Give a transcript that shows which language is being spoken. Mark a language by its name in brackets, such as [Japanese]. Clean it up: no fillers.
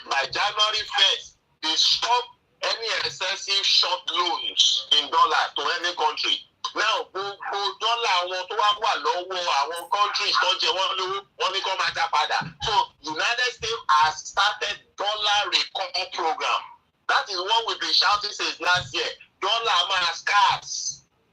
[English] By January 1st, they stop any excessive short loans in dollars to any country. [Yoruba] Now, gbogbo dọ́là àwọn tó wá wà lọ́wọ́ àwọn countries tó jẹ wọ́n lówó wọ́n ní kó máa dá padà. [English] So, United States has started dollar recovery program. That is what we've been shouting since last year. Dollar máa scarce.